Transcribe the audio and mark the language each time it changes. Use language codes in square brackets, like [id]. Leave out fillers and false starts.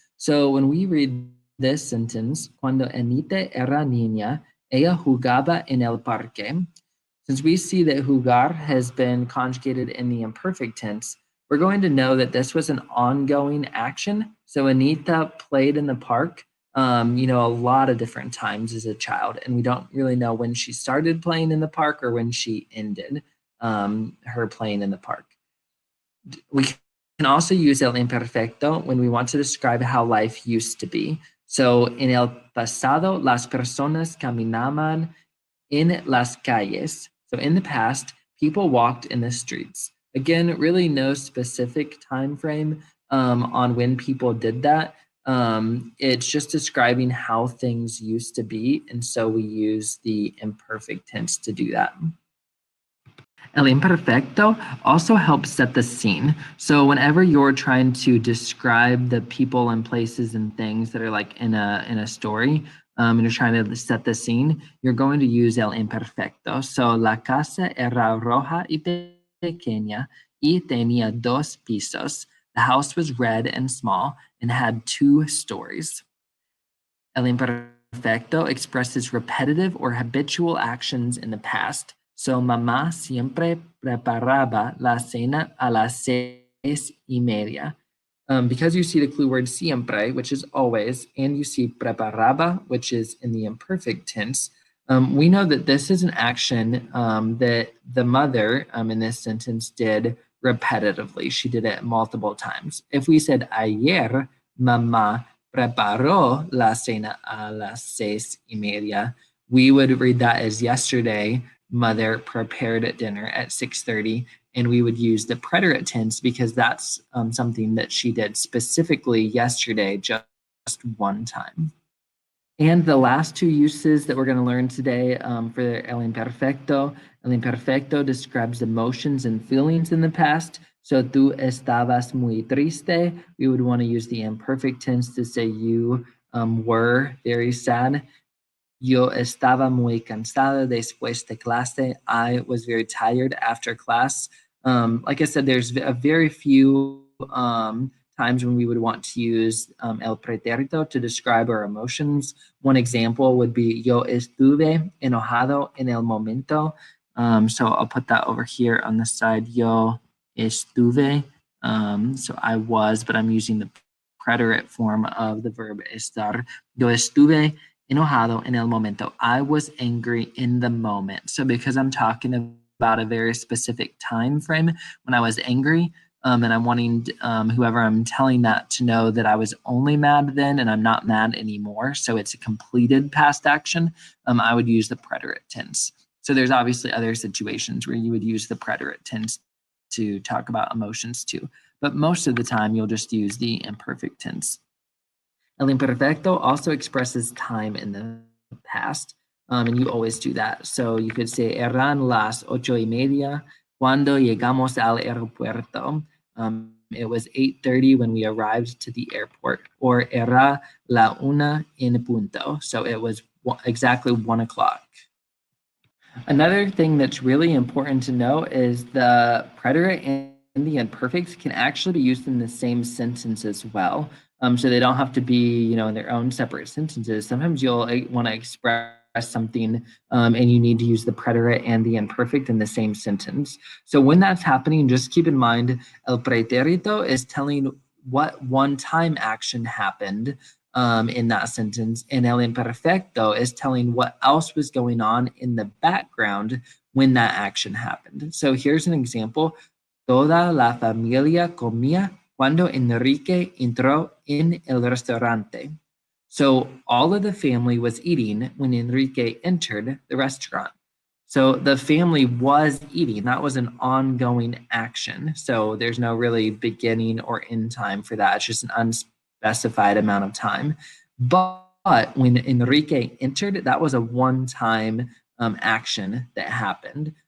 [en] So when we read this sentence, [es] Cuando Anita era niña, ella jugaba en el parque. [en] Since we see that jugar has been conjugated in the imperfect tense, we're going to know that this was an ongoing action. So Anita played in the park, a lot of different times as a child, and we don't really know when she started playing in the park or when she ended her playing in the park. We can also use el imperfecto when we want to describe how life used to be. [es] So en el pasado, las personas caminaban en las calles. [en] So in the past, people walked in the streets. Again, really no specific time frame on when people did that. It's just describing how things used to be, and so we use the imperfect tense to do that. El imperfecto also helps set the scene. So whenever you're trying to describe the people and places and things that are like in a story, and you're trying to set the scene, you're going to use el imperfecto. [es] So la casa era roja y pequeña y tenía dos pisos. [en] The house was red and small and had 2 stories. El imperfecto expresses repetitive or habitual actions in the past. [es] So mamá siempre preparaba la cena a las 6:30. [en] Because you see the clue word siempre, which is always, and you see preparaba, which is in the imperfect tense, we know that this is an action that the mother in this sentence did repetitively. She did it multiple times. If we said [es] ayer, mamá preparó la cena a las 6:30, [en] we would read that as yesterday, mother prepared dinner at 6:30, and we would use the preterite tense because that's something that she did specifically yesterday, just one time. And the last 2 uses that we're going to learn today for el imperfecto describes emotions and feelings in the past. [es] So tú estabas muy triste. [en] We would want to use the imperfect tense to say you were very sad. [es] Yo estaba muy cansada después de clase. [en] I was very tired after class. Like I said, there's a very few times when we would want to use el pretérito to describe our emotions. One example would be [es] yo estuve enojado en el momento. [en] So I'll put that over here on the side. [es] Yo estuve. [en] So I was, but I'm using the preterite form of the verb estar. [es] Yo estuve enojado en el momento. [en] I was angry in the moment. So because I'm talking about a very specific time frame when I was angry, and I'm wanting whoever I'm telling that to know that I was only mad then and I'm not mad anymore. So it's a completed past action. I would use the preterite tense. So there's obviously other situations where you would use the preterite tense to talk about emotions too. But most of the time, you'll just use the imperfect tense. El imperfecto also expresses time in the past, and you always do that. So you could say, [es] eran las 8:30 cuando llegamos al aeropuerto. [en] It was 8:30 when we arrived to the airport, or [es] era la 1 en punto. [en] So it was exactly 1 o'clock. Another thing that's really important to know is the preterite and the imperfect can actually be used in the same sentence as well. So they don't have to be, in their own separate sentences. Sometimes you'll want to express something and you need to use the preterite and the imperfect in the same sentence. So when that's happening, just keep in mind, el pretérito is telling what one-time action happened in that sentence. And el imperfecto is telling what else was going on in the background when that action happened. So here's an example. [es] Toda la familia comía cuando Enrique entró en el restaurante. [en] So all of the family was eating when Enrique entered the restaurant. So the family was eating. That was an ongoing action. So there's no really beginning or end time for that. It's just an unspecified amount of time. But when Enrique entered, that was a one-time action that happened.